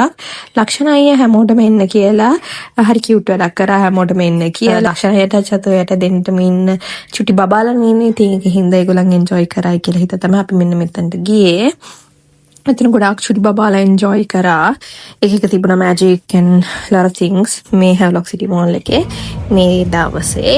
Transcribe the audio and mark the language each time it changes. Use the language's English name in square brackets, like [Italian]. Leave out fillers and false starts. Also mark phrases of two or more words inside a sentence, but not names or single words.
[Sinhala] ලක්ෂණ අයියා හැමෝටම එන්න කියලා හරි කියුට් වැඩක් කරා හැමෝටම එන්න කියලා. ලක්ෂණයට චතුරයට දෙන්නටම ඉන්න චුටි බබාලා ඉන්නේ. ඉතින් ඒක හින්දා ඒගොල්ලන් එන්ජොයි කරයි කියලා හිත තමයි අපි මෙන්න මෙතනට ගියේ. මෙතන ගොඩාක් චුටි බබාලා එන්ජොයි කරා. එක තිබුණා [English] magic and lot of things [Sinhala] මේ Havelock City Mall එකේ මේ දවසේ.